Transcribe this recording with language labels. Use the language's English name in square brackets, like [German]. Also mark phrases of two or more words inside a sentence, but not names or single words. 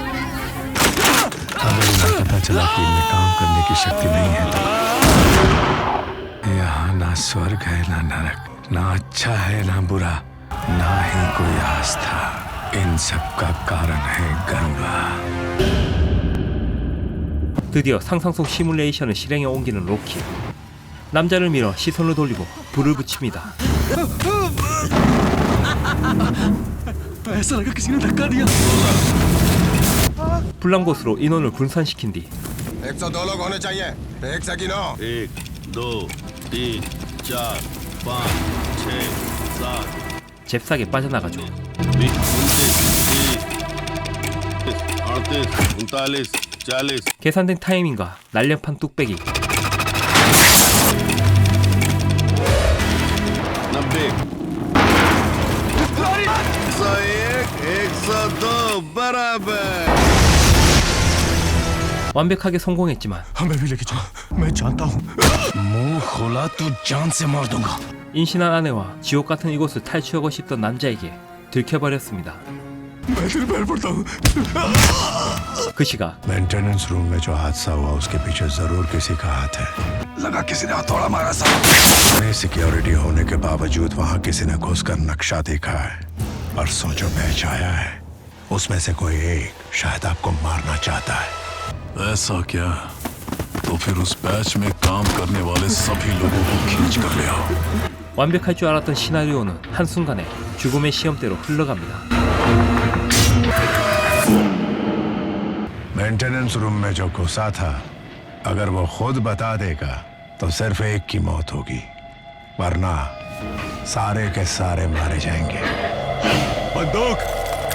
[Hindi] अगर उन्हें पता चला कि इनमें काम करने की शक्ति नहीं है तो यहाँ ना स्वर्ग है ना नरक, ना अच्छा है ना बुरा, ना ही कोई आस्था। इन सब का कारण है गरुड़ा। [Korean] 드디어 상상 속 시뮬레이션을 실행에 옮기는 로키. 남자를 밀어 시선을 돌리고 불을 붙입니다. 불난 곳으로 인원을 분산시킨 뒤 [Hindi] 102 लोग होने चाहिए। 1 से गिनो। 1, 2, 3, 4, 5, 6, 7, [Korean] 잽싸게 빠져나가죠. 29, 30, 38, 39, 계산된 타이밍과 날렵한 뚝배기. 완벽하게 성공했지만 [Hindi] हमें भी लेके चलो मैं जानता हूँ मुंह खोला तो जान से मार दूंगा [Korean] 임신한 아내와 지옥 같은 이곳을 탈출하고 싶던 남자에게 들켜버렸습니다. [Hindi] मैं तेरे पैर पड़ता हूँ [Korean] 그 시각 [English] maintenance room [Hindi] में जो हादसा हुआ उसके पीछे जरूर किसी का हाथ है लगा किसी ने हथौड़ा मारा सा नहीं सिक्योरिटी होने के बावजूद वहाँ किसी ने घुसकर नक्शा देखा है परसों जो बैच आया है उसमें से कोई एक शायद आपको मारना चाहता है ऐसा क्या? तो फिर उस बैच में काम करने वाले सभी लोगों को खींच कर ले आओ। [Korean] 완벽할 줄 알았던 시나리오는 한순간에 죽음의 시험대로 흘러갑니다. [English] maintenance room [Hindi] में जो घुसा था अगर वो खुद बता देगा तो सिर्फ एक की मौत होगी वरना सारे के सारे मारे जाएंगे बंदूक